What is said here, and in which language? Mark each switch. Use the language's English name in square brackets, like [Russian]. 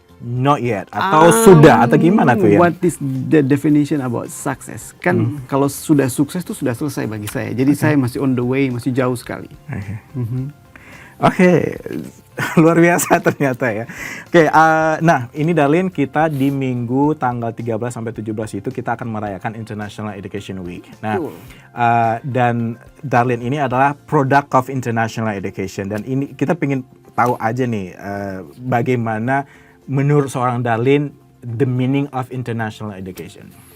[English] Not yet, [Indonesian] atau sudah, atau gimana tuh ya? [English] What is the definition about success? [Indonesian] Kan kalau sudah sukses itu sudah selesai bagi saya. Jadi saya masih [English] on the way, [Indonesian] masih jauh sekali. Oke, luar biasa ternyata ya. Oke, nah ini Darlin, kita di minggu tanggal 13 sampai 17 itu kita akan merayakan International Education Week. Nah, dan Darlin ini adalah product of International Education, dan ini kita pengen tahu aja nih bagaimana menurut seorang Darlin [English] the meaning of International Education.